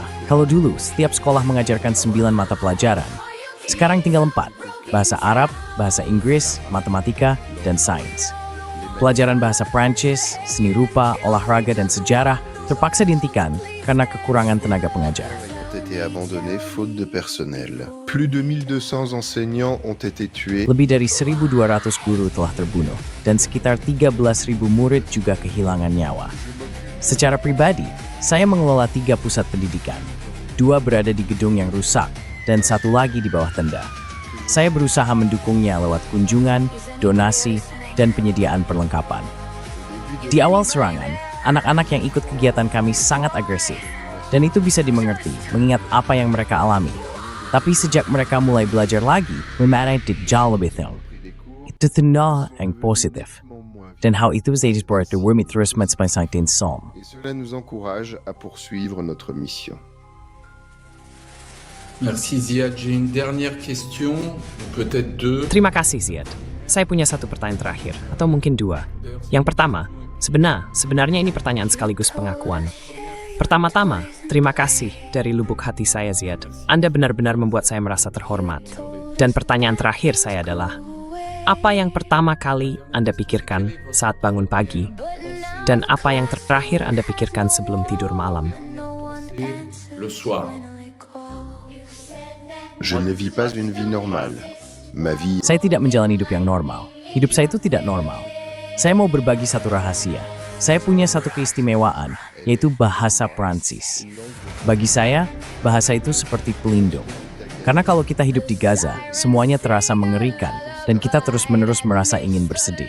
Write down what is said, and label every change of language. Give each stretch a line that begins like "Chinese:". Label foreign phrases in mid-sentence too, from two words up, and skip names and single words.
Indonesian: Kalau dulu setiap sekolah mengajarkan 9 mata pelajaran, sekarang tinggal 4, bahasa Arab, bahasa Inggris, matematika, dan sains. Pelajaran bahasa Prancis, seni rupa, olahraga, dan sejarah terpaksa dihentikan karena kekurangan tenaga pengajar.
French: Ont été abandonnés faute de personnel. Plus de 1200 enseignants ont été tués.
Indonesian: Lebih dari 1.200 guru telah terbunuh, dan sekitar 13.000 murid juga kehilangan nyawa. Secara pribadi, saya mengelola 3 pusat pendidikan. 2 berada di gedung yang rusak, dan 1 lagi di bawah tenda. Saya berusaha mendukungnya lewat kunjungan, donasi, dan penyediaan perlengkapan. Di awal serangan, anak-anak yang ikut kegiatan kami sangat agresif. Dan itu bisa dimengerti, mengingat apa yang mereka alami. Tapi sejak mereka mulai belajar lagi, memang jauh lebih tinggi. Itu tanda yang positif. Dan hal itu menjadi sebuah warmit terus mencapai som.
French: Et cela nous encourage à poursuivre notre mission. Merci Ziad. J'ai une dernière question, peut-être deux.
Indonesian: Terima kasih, Ziad. Saya punya satu pertanyaan terakhir, atau mungkin 2. Yang pertama, sebenarnya ini pertanyaan sekaligus pengakuan. Pertama-tama, terima kasih dari lubuk hati saya, Ziad. Anda benar-benar membuat saya merasa terhormat. Dan pertanyaan terakhir saya adalah, apa yang pertama kali Anda pikirkan saat bangun pagi? Dan apa yang terakhir Anda pikirkan sebelum tidur malam?
French: Le soir. Je ne vis pas une vie normale. Ma vie
Indonesian: Saya tidak menjalani hidup yang normal. Hidup saya itu tidak normal. Saya mau berbagi satu rahasia. Saya punya satu keistimewaan, yaitu bahasa Prancis. Bagi saya, bahasa itu seperti pelindung. Karena kalau kita hidup di Gaza, semuanya terasa mengerikan, dan kita terus-menerus merasa ingin bersedih.